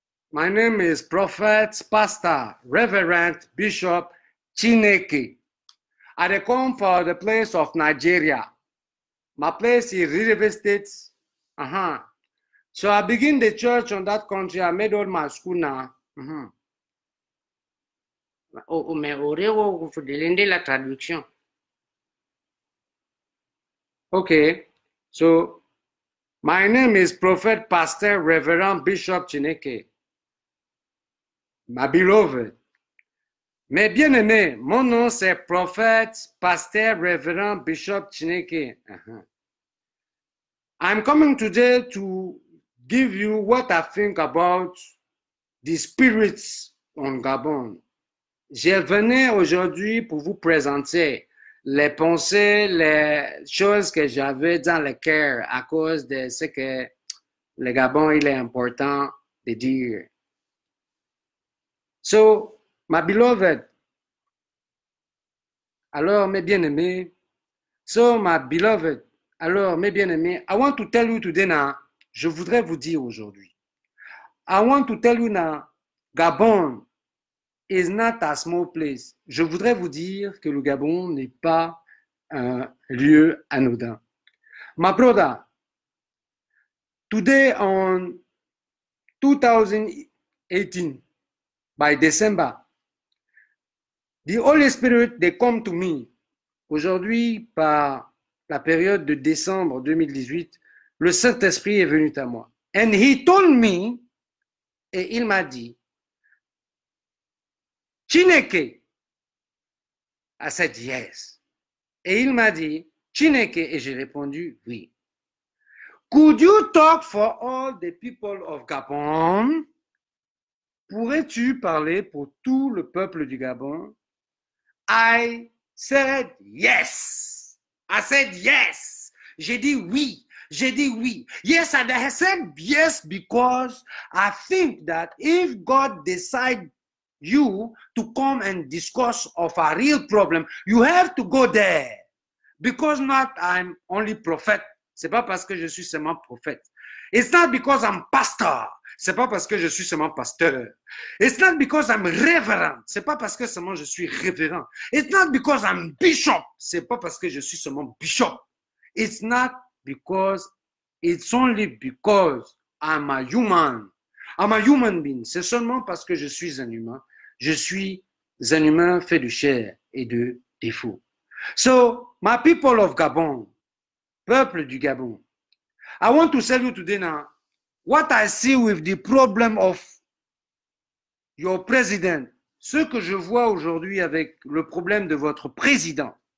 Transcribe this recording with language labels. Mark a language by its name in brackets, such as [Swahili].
[English] My name is Prophet, Pastor, Reverend, Bishop Chineke. I come from the place of Nigeria. My place is River State. So I begin the church on that country. I made all my school now. [French] Mais vous demandez la traduction. [English] Okay, so my name is Prophet, Pastor, Reverend, Bishop Chineke. My beloved. [French] Mes bien-aimés, mon nom c'est Prophète, Pasteur, Révérend, Bishop Chineke. [English] I'm coming today to give you what I think about the spirits on Gabon. [French] Je venais aujourd'hui pour vous présenter les pensées, les choses que j'avais dans le cœur à cause de ce que le Gabon, il est important de dire. [English] So, my beloved, [French] alors mes bien-aimés, [English] so my beloved, [French] alors mes bien-aimés, [English] I want to tell you today now, [French] je voudrais vous dire aujourd'hui, [English] I want to tell you now, Gabon is not a small place. [French] Je voudrais vous dire que le Gabon n'est pas un lieu anodin. [English] My brother, today on 2018, by December, the Holy Spirit, they come to me. [French] Aujourd'hui, par la période de décembre 2018, le Saint-Esprit est venu à moi. [English] And he told me, [French] et il m'a dit, [English] Chineke. I said yes. [French] Et il m'a dit, Chineke, et j'ai répondu oui. [English] Could you talk for all the people of Gabon? [French] Pourrais-tu parler pour tout le peuple du Gabon? [English] I said yes. I said yes. [French] J'ai dit oui. J'ai dit oui. [English] Yes, and I said yes because I think that if God decides you to come and discuss of a real problem, you have to go there. Because not I'm only prophet. [French] C'est pas parce que je suis seulement prophète. [English] It's not because I'm pastor. [French] C'est pas parce que je suis seulement pasteur. [English] It's not because I'm reverend. [French] C'est pas parce que seulement je suis révérend. [English] It's not because I'm bishop. [French] C'est pas parce que je suis seulement bishop. [English] It's not because, it's only because I'm a human. I'm a human being. [French] C'est seulement parce que je suis un humain. Je suis un humain fait de chair et de défauts. [English] So, my people of Gabon, [French] peuple du Gabon, [English] I want to tell you today now what I see with the problem of your president, [French] ce que je vois aujourd'hui avec le problème de votre président.